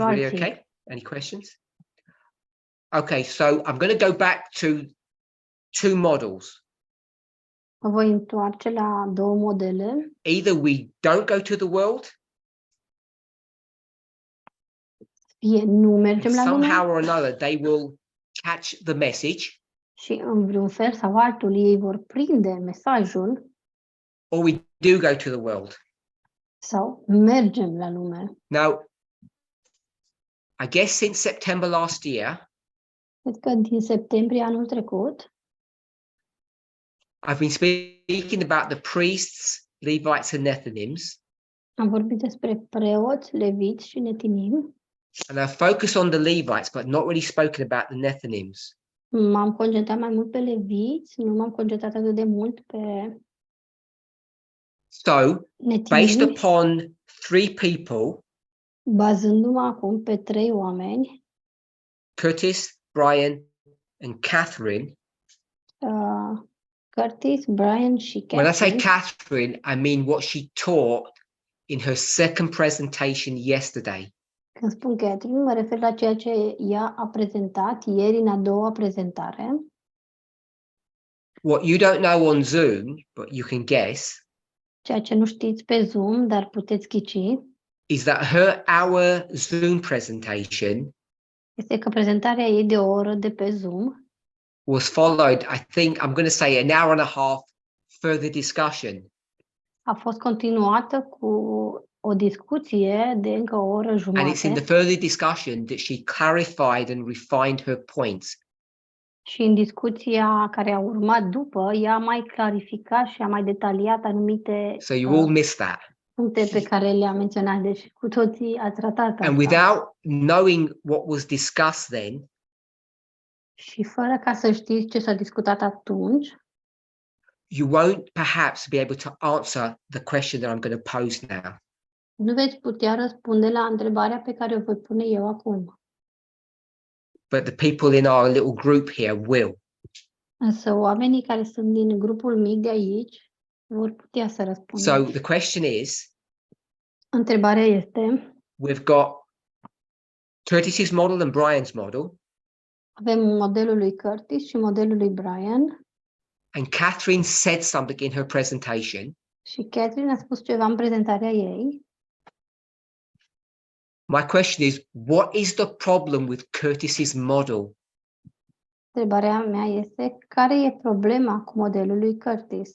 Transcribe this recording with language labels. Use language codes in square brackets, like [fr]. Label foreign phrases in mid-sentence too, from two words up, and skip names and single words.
[en] Everybody [ro] alții. [en] okay? Any questions? Okay, so I'm going to go back to 2 models. [ro] Mă voi întoarce la 2 modele. [en] Either we don't go to the world, [ro] Fie nu [en] and [ro] mergem la lume [en] somehow or another they will catch the message, [ro] și în vreun fel sau altul ei vor prinde mesajul, [en] or we do go to the world. [ro] sau mergem la lume. [en] Now, I guess since September last year, [ro] Cred că din septembrie anul trecut [en] I've been speaking about the priests, Levites, and Nethinims, [ro] am vorbit despre preoți, leviți și netinim. [en] and I've focused on the Levites, but not really spoken about the Nethinims. [ro] M-am concentrat mai mult pe leviți, nu m-am concentrat atât de mult pe [en] So, based [ro] netiri, [en] upon 3 people, [ro] bazându-mă acum pe 3 oameni, [en] Curtis, Brian, and Catherine. [ro] Curtis, Brian și [en] When I say [ro] Catherine. [en] Catherine, I mean what she taught in her second presentation yesterday. [ro] Când spun Catherine, mă refer la ceea ce ea a prezentat ieri în a doua prezentare. [en] What you don't know on Zoom, but you can guess, [ro] Ceea ce nu știți pe Zoom, dar puteți ghici, [en] is that her hour Zoom presentation [ro] este că prezentarea ei de o oră de pe Zoom [en] was followed, I think, I'm going to say an hour and a half further discussion. [ro] a fost continuată cu o discuție de încă o oră [en] And it's in the [ro] jumate [en] further discussion that she clarified and refined her points. [ro] și în discuția care a urmat după, ea a mai clarificat și a mai detaliat anumite [en] So you all missed that. [ro] puncte pe care le-a menționat. Deci cu toții ați ratat asta. [en] And without knowing what was discussed then, [ro] Și fără ca să știți ce s-a discutat atunci, [en] you won't perhaps be able to answer the question that I'm going to pose now. [ro] nu veți putea răspunde la întrebarea pe care o voi pune eu acum. [en] But the people in our little group here will. [ro] Însă oamenii care sunt din grupul mic de aici vor putea să răspundă. [en] So the question is, [ro] Întrebarea este, [en] we've got Curtis's model and Brian's model, [ro] avem modelul lui Curtis și modelul lui Brian [en] and Catherine said something in her presentation. [ro] și Catherine a spus ceva în prezentarea ei. [en] My question is, what is the problem with Curtis's model? [ro] Întrebarea mea este, care e problema cu modelul lui Curtis?